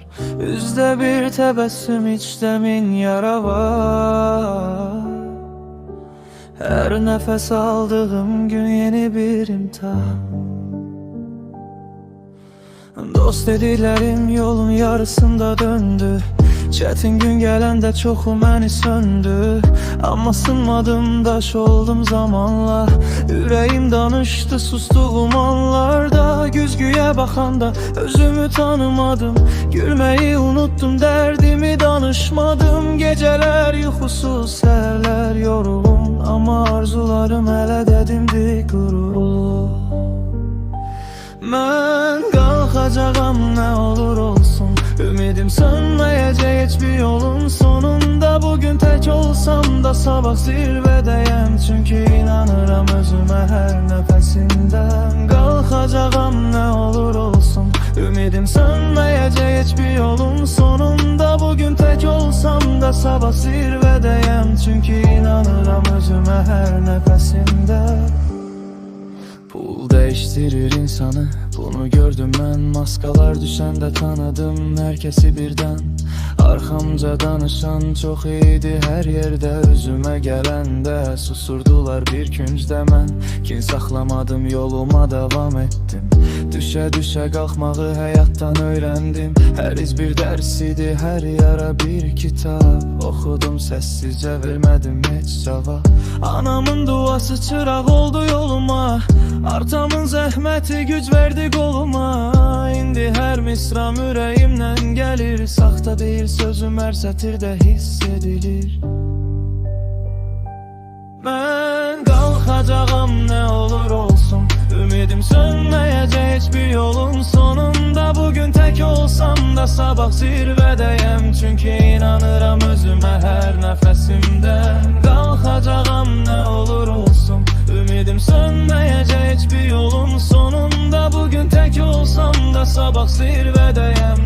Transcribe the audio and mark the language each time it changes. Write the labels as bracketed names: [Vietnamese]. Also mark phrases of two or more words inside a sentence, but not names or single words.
[Turkish] Üzde bir tebessüm, içte min yara var. Her nefes aldığım gün yeni bir imtihan. Dost dedilerim yolun yarısında döndü. [Azerbaijani] Çetin gün gelende çoxu məni söndü. Amma sınmadım, daş oldum zamanla. Ürəyim danışdı sustuğum anlarda. Güzgüyə baxanda özümü tanımadım. Gülməyi unuttum, dərdimi danışmadım. Geceler yuxusuz, səhərlər yorulum. Amma arzularım hələ dədimdi qurulu. Mən qalxacağam nə olur olsun. Ümidim sönməyəcək hiçbir yolun sonunda. [Turkish] Bugün tek olsam da sabah zirvedeyim. Çünkü inanıram özüme her nefesinde. [Azerbaijani] Qalxacağam nə olur olsun. Ümidim sönməyəcək hiçbir yolun sonunda. [Turkish] Bugün tek olsam da sabah zirvedeyim. Çünkü inanıram özüme her nefesinde. Pul değiştirir insanı, bunu gördüm ben. [Azerbaijani] Maskalar düşəndə tanıdım herkesi birden. [Turkish] Arxamca danışan çok iyiydi her yerde. [Azerbaijani] Özüme gelende susurdular bir küncdə mən. Kin saxlamadım, yoluma devam ettim. Düşə qalxmağı həyatdan öyrəndim. Hər iz bir dərs idi, hər yara bir kitab. Oxudum səssizcə, vermədim heç cavab. Anamın duası çıraq oldu yoluma. Artamın zəhməti güc verdi qoluma. İndi hər misram ürəyimdən gəlir. Saxta deyil sözüm, hər sətirdə hiss edilir. Mən qalxacağam nə olur olsun. Ümidim sönməyəcək hiçbir yolun sonunda. [Turkish] Bugün tek olsam da sabah zirvedeyim. Çünkü inanıram özüme her nefesimde. [Azerbaijani] Qalxacağam nə olur olsun. Ümidim sönməyəcək hiçbir yolun sonunda. [Turkish] Bugün tek olsam da sabah zirvedeyim.